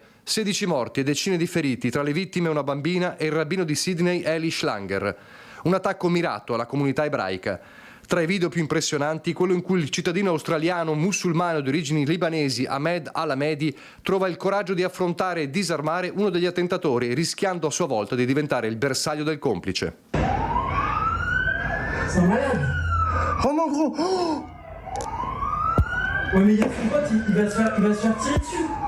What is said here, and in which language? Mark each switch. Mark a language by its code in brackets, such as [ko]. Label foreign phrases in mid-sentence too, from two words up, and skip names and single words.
[it] 16 morti e decine di feriti, tra le vittime una bambina e il rabbino di Sydney Eli Schlanger. Un attacco mirato alla comunità ebraica. Tra i video più impressionanti, quello in cui il cittadino australiano musulmano di origini libanesi Ahmed Al-Hamedi trova il coraggio di affrontare e disarmare uno degli attentatori, rischiando a sua volta di diventare il bersaglio del complice. [fr] C'est un malade. Oh mon gros. Oh ouais mais il y a son pote, il va se faire tirer dessus.